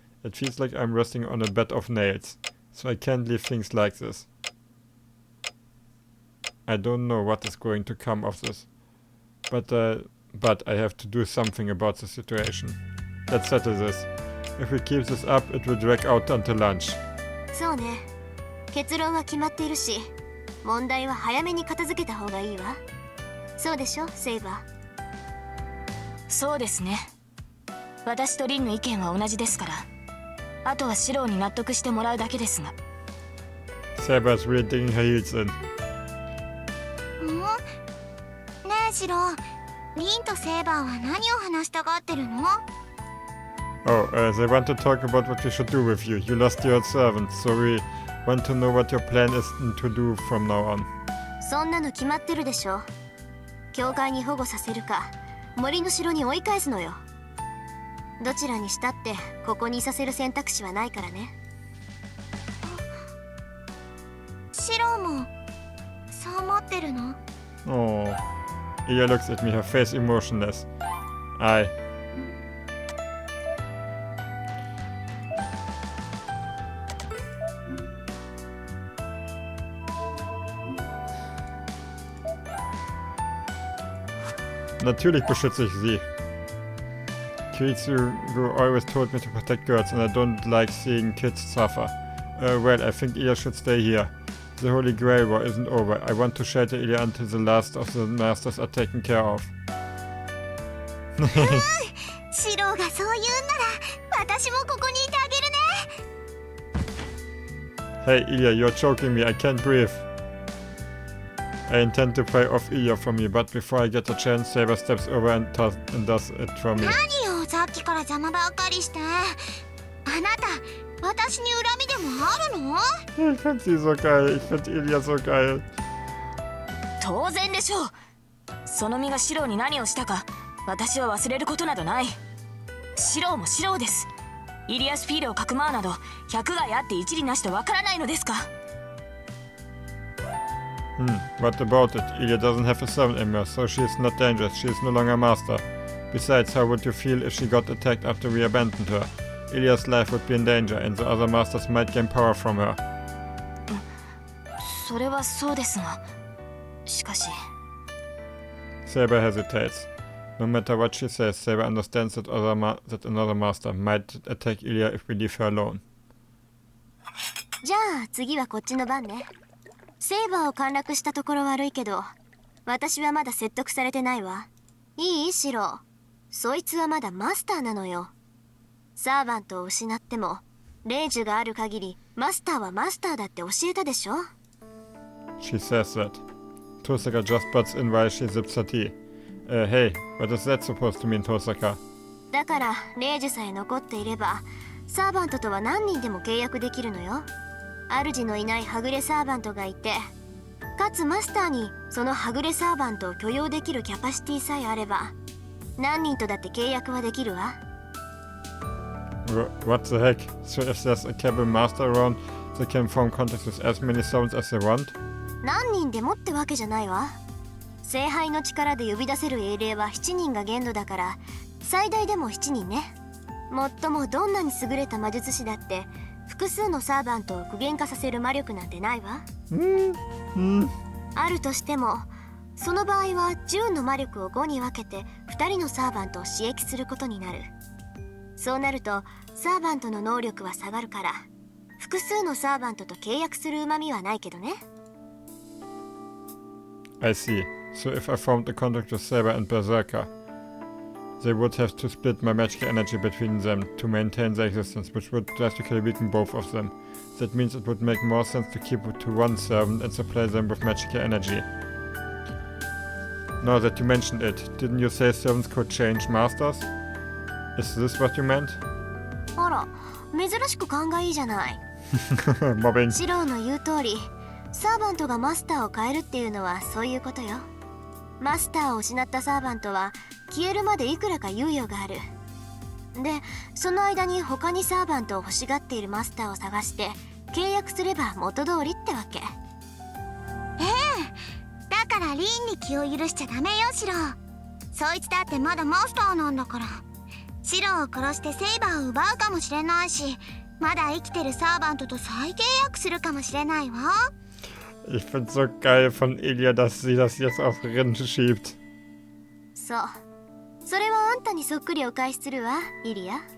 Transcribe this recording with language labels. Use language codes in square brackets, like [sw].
[en] It feels like I'm resting on a bed of nails, so I can't leave things like this. I don't know what is going to come of this, but I have to do something about the situation. Let's settle this. If we keep this up, it will drag out until lunch. [ja] そうね。結論は決まっているし、問題は早めに片付けた方がいいわ。そうでしょ、セイバー。そうですね。私とリンの意見は同じですから。あとはシローに納得してもらうだけですが。 [en] Saber's really digging her heels in. [ja] ねえシロー、リンとセイバーは何を話したがってるの？ [en] Oh, they want to talk about what we should do with you. You lost your servant, so we want to know what your plan is to do from now on. [ja] そんなの決まってるでしょ。教会に保護させるか、森の城に追い返すのよ。どちらにしたってここにいさせる選択肢はないからね。シローもそう思ってるの？ [en] Oh, Ilia looks at me, her face emotionless. [de] Natürlich beschütze ich sie. [en] Kiritsu always told me to protect girls, and I don't like seeing kids suffer. Well, I think Ilia should stay here. The Holy Grail War isn't over. I want to shelter Ilia until the last of the masters are taken care of. [ja] シローがそう言うんなら、私もここにいてあげるね。 [en] Hey Ilia, you're choking me. I can't breathe. I intend to pry off Ilia from me, but before I get a chance, Saber steps over and does it for me. [ja] 何よ、さっきから邪魔ばっかりして。あなた、私に恨みでもあるの？ [de] Ich find sie so geil. Ich find Ilia so geil. [ja] 当然でしょう。その身がシローに何をしたか、私は忘れることなどない。シローもシローです。イリアスフィールをかくまうなど、百害あって一理なしとわからないのですか。 [en] What about it? Ilia doesn't have a servant anymore, so she is not dangerous. She is no longer a master. Besides, how would you feel if she got attacked after we abandoned her? Ilia's life would be in danger, and the other masters might gain power from her. [ja] それはそうですが、しかし。 [en] Saber hesitates. No matter what she says, Saber understands that another master might attack Ilia if we leave her alone. [ja] じゃあ次はこっちの番ね。セイバーを陥落したところ悪いけど、私はまだ説得されてないわ。いい？シロー。そいつはまだマスターなのよ。サーバントを失っても、霊樹がある限り、マスターはマスターだって教えたでしょ？ [en] She says that. Tosaka just butts in while she sips her tea. Hey, what is that supposed to mean, Tosaka? [ja] だから、霊樹さえ残っていれば、サーバントとは何人でも契約できるのよ。主のいないはぐれサーバントがいて、かつマスターにそのはぐれサーバントを許容できるキャパシティさえあれば、何人とだって契約はできるわ。 [en] What the heck? So if there's a cabal master around, they can form contacts with as many souls as they want? [ja] 何人でもってわけじゃないわ。聖杯の力で呼び出せる英霊は7人が限度だから、最大でも7人ね。もっともどんなに優れた魔術師だって、複数のサーバントを具現化させる魔力なんてないわ。あるとしても、その場合は10の魔力を5に分けて2人のサーバントを刺激することになる。そうなるとサーバントの能力は下がるから、複数のサーバントと契約する旨味はないけどね。 [en] I see. So if I formed a contract with Saber and Berserker, They would have to split my magical energy between them to maintain their existence, which would drastically weaken both of them. That means it would make more sense to keep it to one servant and supply them with magical energy. Now that you mentioned it, didn't you say servants could change masters? Is this what you meant? [ja] あら、珍しく勘がいいじゃない。 Mobbing. シローの言う通り、サーバントがマスターを変えるっていうのはそういうことよ。マスターを失ったサーバントは消えるまでいくらか猶予がある。で、その間に他にサーバントを欲しがっているマスターを探して契約すれば元通りってわけ。だからリンに気を許しちゃダメよ、シロー。そいつだってまだマスターなんだから。シローを殺してセイバーを奪うかもしれないし、まだ生きてるサーバントと再契約するかもしれないわ。 [de] Ich find's so geil von Elia, dass sie das jetzt auf Rin schiebt. [ja] そう。それはあんたにそっくりお返しするわ、イリア。